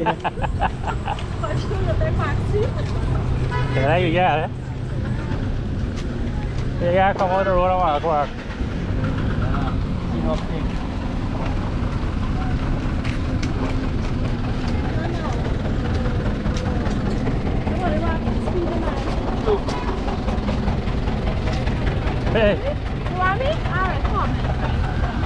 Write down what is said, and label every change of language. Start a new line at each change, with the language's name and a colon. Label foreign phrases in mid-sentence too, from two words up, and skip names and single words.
Portuguese: Pode tudo até maxi.
Vietnamese: Cái gì ra đấy? Cái ra không có đồ đâu mà qua.
English: Hey. You want me? Alright, come on.